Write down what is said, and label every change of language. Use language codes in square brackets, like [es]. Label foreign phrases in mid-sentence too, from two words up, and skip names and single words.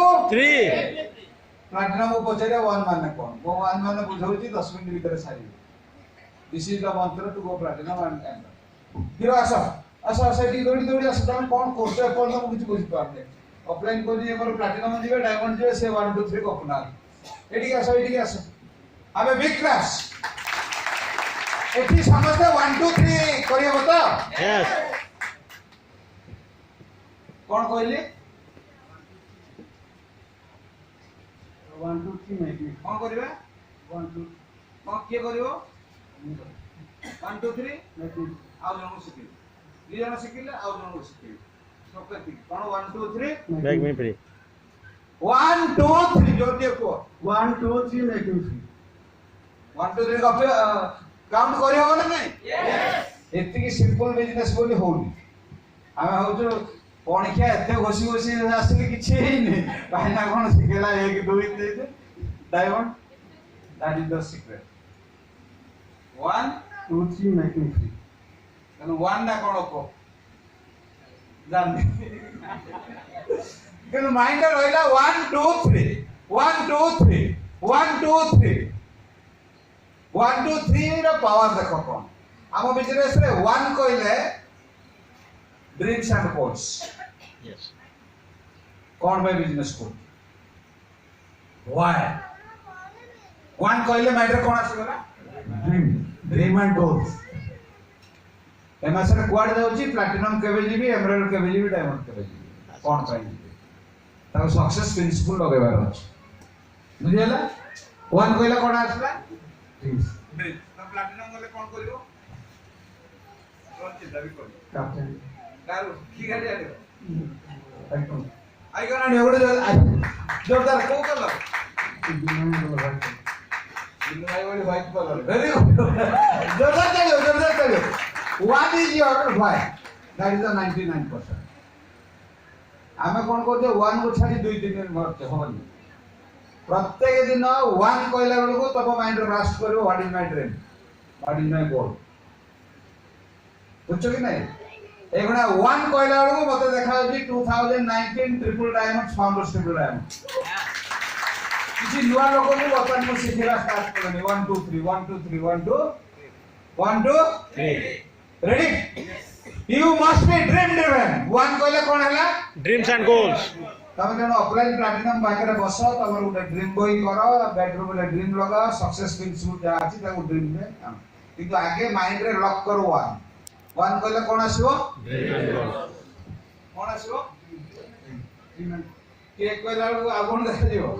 [or] 3. ପ୍ଲାଟିନମ୍ ପଚାରିବା 1 ମାନେ କ'ଣ? ମୁଁ 1 ମାନେ ବୁଝାଉଛି 10 ମିନିଟ୍ ଭିତରେ ସାରିବି। [en] This is the mantra to go platinum and enter. [or] Hero ଆସ ଏଠି ଦୌଡ଼ି ଆସ। ତମେ କ'ଣ କରୁଛ ଏପର୍ଯ୍ୟନ୍ତ ମୁଁ କିଛି ବୁଝିପାରୁନି। ଅଫଲାଇନ୍ କହୁଛି ଆମର ପ୍ଲାଟିନମ୍ ଯିବେ, ଡାଇମଣ୍ଡ ଯିବେ, ସେ 1, 2, 3 କପୁନାହାନ୍ତି। ଏଠିକି ଆସ। ଆମେ [en] big class. [or] ଏଠି ସମସ୍ତେ 1, 2, 3 କରିହେବ ତ? [en] Yes. [or] କ'ଣ କହିଲି? [en] 1, 2, 3, make me. [or] କ'ଣ କରିବା? 1, 2, କ'ଣ କିଏ କରିବ? 1, 2, 3 [en] make me. [or] ଆଉ ଜଣଙ୍କୁ ଶିଖେଇବି। 2 ଜଣ ଶିଖିଲେ ଆଉ ଜଣଙ୍କୁ ଶିଖେଇବି। ସବୁ କ'ଣ 1, 2, 3 [en] Make me free. [or] 1, 2, 3 ଜୋର দিয়ে କୁହ। [en] 1, 2, 3, make me free. [or] 1, 2, 3 [en] copy count [or] କରିହବ ନା ନାଇଁ? ଏତିକି [en] simple business [or] ବୋଲି ହଉନି। ଆମେ ହଉଛୁ ପଣିଖିଆ ଏତେ ଘୋଷି ଆସିଲେ କିଛି ହେଇନି। ଭାଇନା କ'ଣ ଶିଖେଇଲା 1, 2, 3 ଡାଇମଣ୍ଡ। [en] That is the secret. 1, 2, 3, make me free. [or] ତେଣୁ 1 ଟା କ'ଣ କହ ଜାଣିନି। କିନ୍ତୁ ମାଇଣ୍ଡରେ ରହିଲା 1, 2, 3 1, 2, 3 1, 2, 3 1, 2, 3 ର ପାୱାର ଦେଖ କ'ଣ। ଆମ ବିଜନେସରେ 1 କହିଲେ [en] dreams and goals. Yes. [or] କ'ଣ ପାଇଁ ବିଜନେସ୍ କରୁଛୁ? Why? 1 କହିଲେ ମାଇଣ୍ଡରେ କ'ଣ ଆସିଗଲା? [en] Dream and goals. [or] ଏ ମାସରେ କୁଆଡ଼େ ଯାଉଛି? ପ୍ଲାଟିନମ୍ କେବେ ଯିବି, ଏମରାଲ୍ଡ କେବେ ଯିବି, ଡାଇମଣ୍ଡ କେବେ ଯିବି? କ'ଣ ପାଇଁ ଯିବି? ତାକୁ [en] success principle [or] ଲଗେଇବାର ଅଛି। ବୁଝିହେଲା? 1 କହିଲେ କ'ଣ ଆସିଲା? [en] Dreams. [or] ପ୍ଲାଟିନମ୍ ଗଲେ କ'ଣ କରିବ? ଚିନ୍ତା ବି କରିବ। [en] Captain. [or] କାରୁ କି ଗାଡ଼ି ଆଣିବ? [en] Icon. [or] ଆଇକନ୍ ଆଣିବ ଗୋଟେ ଜୋରଦାର କୋଉ କଲର? [en] Blue and white color. Very good. Jordan tell you. What is your why? That is the 99%. [or] ଆମେ କ'ଣ କରୁଛେ 1 କୁ ଛାଡ଼ି 2, 3 ମାରୁଛେ ହବନି। ପ୍ରତ୍ୟେକ ଦିନ 1 କହିଲା ବେଳକୁ ତମ ମାଇଣ୍ଡରେ ବ୍ଲାଷ୍ଟ କରିବ [en] what is my dream, what is my goal. [or] ବୁଝୁଛ କି ନାହିଁ? ଏଗୁଡ଼ା 1 କହିଲା ବେଳକୁ ମତେ ଦେଖାଯାଉଛି 2019 [en] triple diamond founders triple diamond. [or] କିଛି ନୂଆ ଲୋକଙ୍କୁ ବର୍ତ୍ତମାନ ମୁଁ ଶିଖିବା ଷ୍ଟାର୍ଟ କଲିଣି। 1, 2, 3 1, 2, 3 1, 2 1, 2 3 ରେଡି? [en] You must be dream driven. [or] 1 କହିଲେ କ'ଣ ହେଲା? [en] Dreams and goals. [or] ତମେ ଜଣେ ଅଫଲାଇନ୍ ପ୍ଲାଟିନମ୍ ପାଖରେ ବସ, ତମର ଗୋଟେ ଡ୍ରିମ୍ ବହି କର, ବେଡରୁମ୍ ରେ ଡ୍ରିମ୍ ଲଗାଅ, [en] success principle [or] ଯାହା ଅଛି ତାକୁ ଡ୍ରିମ୍ ରେ ଆଣ। କିନ୍ତୁ ଆଗେ ମାଇଣ୍ଡରେ ଲକ୍ କର 1 କହିଲେ କ'ଣ ଆସିବ? କ'ଣ ଆସିବ? କେକ୍ କହିଲା ବେଳକୁ ଆଉ କ'ଣ ଦେଖାଯିବ?